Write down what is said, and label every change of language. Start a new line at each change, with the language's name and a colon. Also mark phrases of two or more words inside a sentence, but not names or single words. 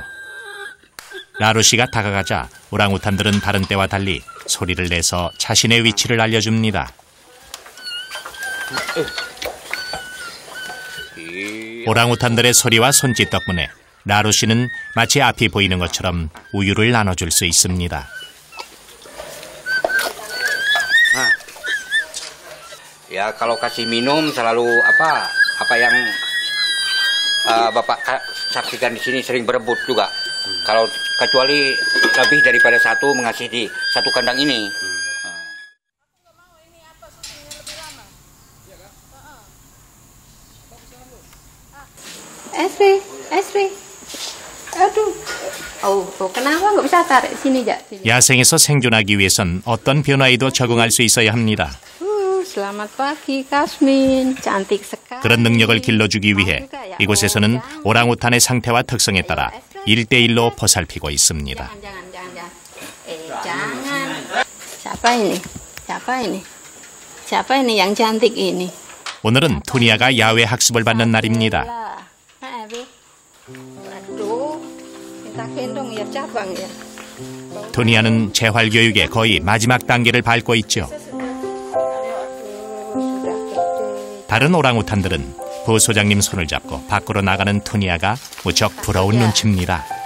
Korean: 라루 씨가 다가가자 오랑우탄들은 다른 때와 달리 소리를 내서 자신의 위치를 알려줍니다. 오랑우탄들의 소리와 손짓 덕분에 라루 씨는 마치 앞이 보이는 것처럼 우유를 나눠줄 수 있습니다.
Indonesian: Ya kalau kasih minum selalu apa yang Bapak saksikan di sini sering berebut juga. Kalau kecuali lebih daripada satu mengasih di satu kandang ini. Esri. Aduh. kenapa nggak bisa tarik sini, Jak?
Korean: 야생에서 생존하기 위해선 어떤 변화에도 적응할 수 있어야 합니다.
Indonesian: Selamat pagi, Kasmin. Cantik sekali.
Korean: 그런 능력을 길러주기 위해 이곳에서는 오랑우탄의 상태와 특성에 따라 1대1로 보살피고 있습니다.
Indonesian: Jangan. Siapa ini yang cantik ini?
Korean: 오늘은 투니아가 야외 학습을 받는 날입니다. 투니아는 재활교육의 거의 마지막 단계를 밟고 있죠. 다른 오랑우탄들은 부소장님 손을 잡고 밖으로 나가는 투니아가 무척 부러운 눈치입니다.